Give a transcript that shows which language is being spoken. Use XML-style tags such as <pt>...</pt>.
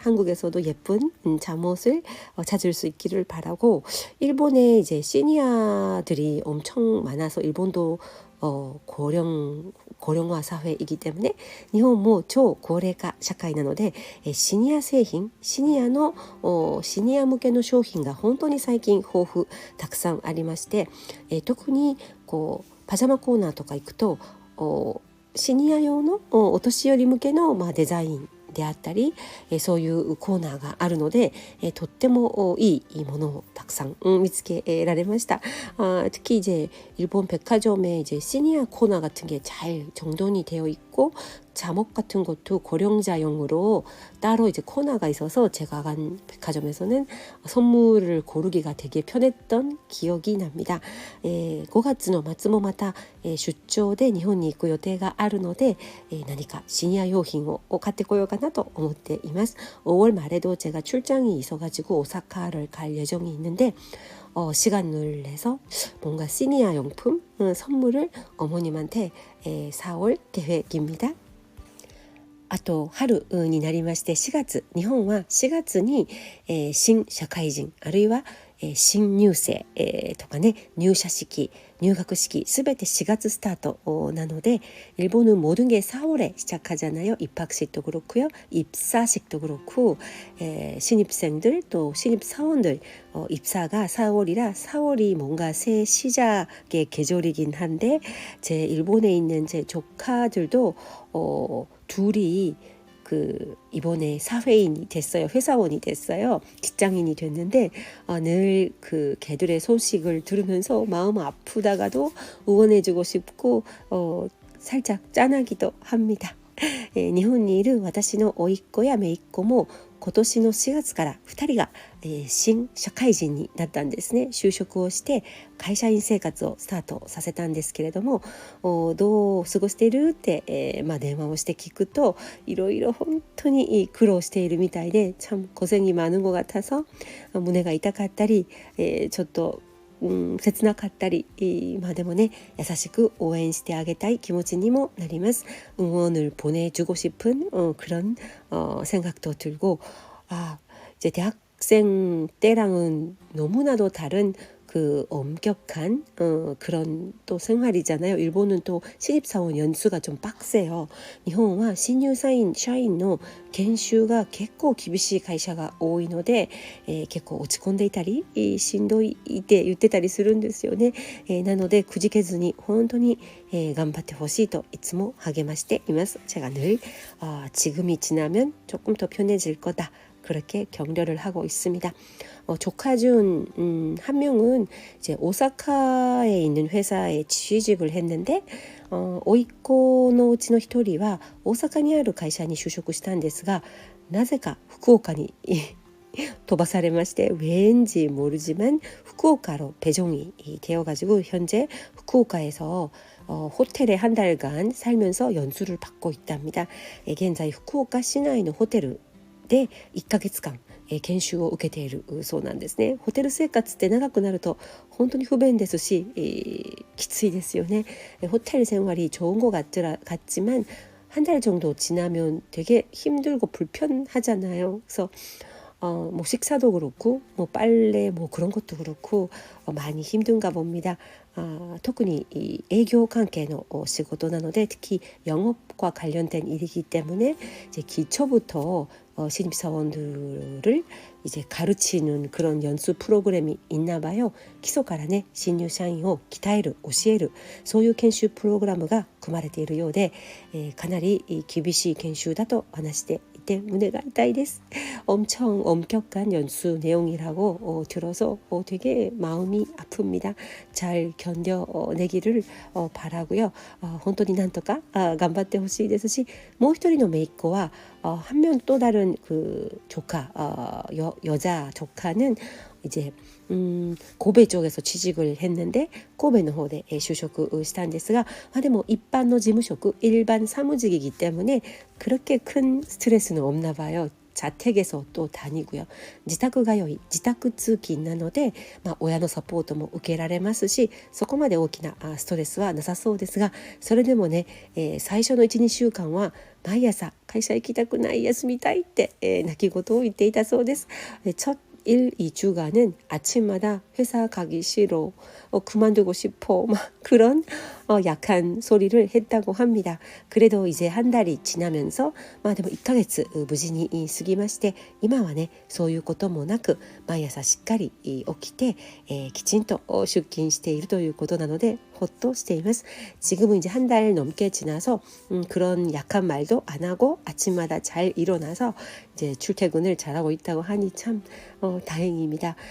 <ko>한국에서도 예쁜 잠옷을 찾을 수 있기를 바라고 일본에 이제 시니어들이 엄청 많아서 일본도 고령화 사회이기 때문에</ko> <ja>日本も超高齢化社会なのでシニア製品シニア向けの商品が本当に最近豊富たくさんありまして特にパジャマコーナーとか行くとシニア用のお年寄り向けのデザインであったりそういうコーナーがあるのでとってもいいものをたくさん見つけられました。</ja> <ko>특히 이제 일본 백화점에 이제 시니어 코너 같은 게 잘 정돈이 되어 있고 잠옷 같은 것도 고령자용으로 따로 이제 코너가 있어서 제가 간 백화점에서는 선물을 고르기가 되게 편했던 기억이 납니다.</ko> <ja>5月の末もまた出張で日本に行く予定があるので何かシニア用品を買ってこようかなと思っています。</ja> <ko>5월 말에도 제가 출장이 있어가지고 오사카를 갈 예정이 있는데 시간을 내서 뭔가 시니어 용품 선물을 어머님한테 사올 계획입니다.</ko> <ja>あと春になりまして4月日本は4月に、新社会人あるいは、新入生、とかね入社式入学式すべて4月スタートなので</ja> <ko>일본은 모든 게 4월에 시작하잖아요. 입학식도 그렇고요. 입사식도 그렇고 신입생들 또 신입사원들 입사가 4월이라 4월이 뭔가 새 시작의 계절이긴 한데 제 일본에 있는 제 조카들도 둘이 이번에 사회인이 됐어요. 회사원이 됐어요. 직장인이 됐는데 늘 걔들의 소식을 들으면서 마음 아프다가도 응원해주고 싶고 살짝 짠하기도 합니다.</ko> <ja>日本にいる私の甥っ子や姪っ子も今年の4月から2人が、新社会人になったんですね。就職をして会社員生活をスタートさせたんですけれどもどう過ごしているって、電話をして聞くといろいろ本当に苦労しているみたいで</ja> <ko>참 고생이 많은 것 같아서</ko> <ja>胸が痛かったり、ちょっと切なかったり、でもね優しく応援してあげたい気持ちにもなります.</ja> <ko>응원을 보내주고 싶은 그런 생각도 들고 이제 대학생 때랑은 너무나도 다른 그 엄격한 그런 또 생활이잖아요. 일본은 또 신입사원 연수가 좀 빡세요. 일본은 신입사원</ko> <ja>샤인の 研修が結構厳しい会社が多いので、結構落ち込んでいたりしんどいって言ってたりするんですよね。なのでくじけずに本当に、頑張ってほしいといつも励ましています.</ja> <ko>제가 늘 지금이 지나면 조금 더 편해질 거다. 그렇게 격려를 하고 있습니다. 조카 중 한 명은 이제 오사카에 있는 회사에 취직을 했는데 오이코의</ko> <ja>うちの一人は大阪にある会社に就職したんですがなぜか福岡に飛ばされまして</ja> <ko>왠지 모르지만 후쿠오카로 배정이 되어가지고 현재 후쿠오카에서 호텔에 한 달간 살면서 연수를 받고 있답니다. 현재 후쿠오카 시내의 호텔</ko> <ja>で1ヶ月間研修を受けているそうなんですね。ホテル生活って長くなると本当に不便ですし、きついですよね.</ja> <ko>호텔 생활이 좋은 것 같지만 한 달 정도 지나면 되게 힘들고 불편하잖아요. 그래서 뭐 식사도 그렇고 뭐 빨래 뭐 그런 것도 그렇고 많이 힘든가 봅니다.</ko> <ja>特に営業関係の仕事なので</ja> <ko>특히 영업과 관련된 일이기 때문에 이제 기초부터 신입사원들을 이제 가르치는 그런 연수 프로그램이 있나 봐요.</ko> <ja>基礎からね新入社員を鍛える教えるそういう研修プログラムが組まれているようで、かなり厳しい研修だと話していて 胸が痛いです.</ja> <ko>엄청 엄격한 연수 내용이라고 들어서 되게 마음이 아픕니다. 잘 견뎌내기를 바라고요.</ko> <ja>本当になんとか頑張ってほしいですしもう一人の姪っ子は</ja> <ko>한 명 또 다른 그 조카 여자 조카는 이제 고베 쪽에서 취직을 했는데 고베의</ko> <ja>方で就職したんですがでも一般の事務職</ja> <ko>일반 사무직이기 때문에 그렇게 큰 스트레스는 없나 봐요. 자택에서 또 다니고요.</ko> <ja>自宅通い自宅通勤なので、親のサポートも受けられますしそこまで大きなストレスはなさそうですがそれでもね、最初の 1,2 週間は毎朝会社行きたくない休みたいって、泣き言を言っていたそうです。</ja> <ko>첫 1, 2주간은 아침마다 회사 가기 싫어 그만두고 싶어 막 그런 약한 소리를 했다고 합니다. 그래도 이제 한 달이 지나면서</ko> <ja>でも 1ヶ月無事に過ぎまして今はねそういうこともなく毎朝しっかり起きて、きちんと出勤しているということなので 헛도しています.</ja> <ko>지금은 이제 한 달 넘게 지나서 그런 약한 말도 안 하고 아침마다 잘 일어나서 이제 출퇴근을 잘하고 있다고 하니 참 다행입니다.</ko>